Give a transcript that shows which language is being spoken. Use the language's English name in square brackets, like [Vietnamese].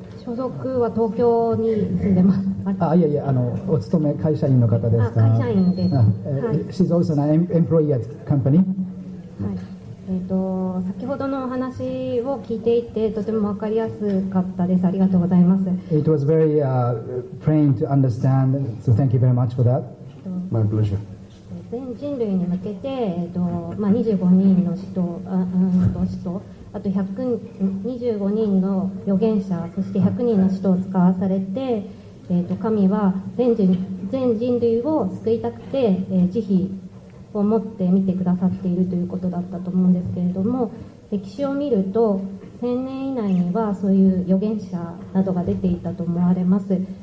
[Japanese] 所属は東京に住んでます。あ、いやいや、お勤め会社員の方ですか。あ、会社員です。 [English] She's also an employee at company。 [Japanese] はい。先ほどのお話を聞いていて、とても分かりやすかったです。ありがとうございます。 [English] It was very plain to understand, so thank you very much for that. My pleasure. [Japanese] 全人類に向けて、まあ、25人の使徒、あと125人の預言者、そして100人の使徒を使わされて、神は全人類を救いたくて、慈悲を持って見てくださっているということだったと思うんですけれども、歴史を見ると1000年以内にはそういう預言者などが出ていたと思われます。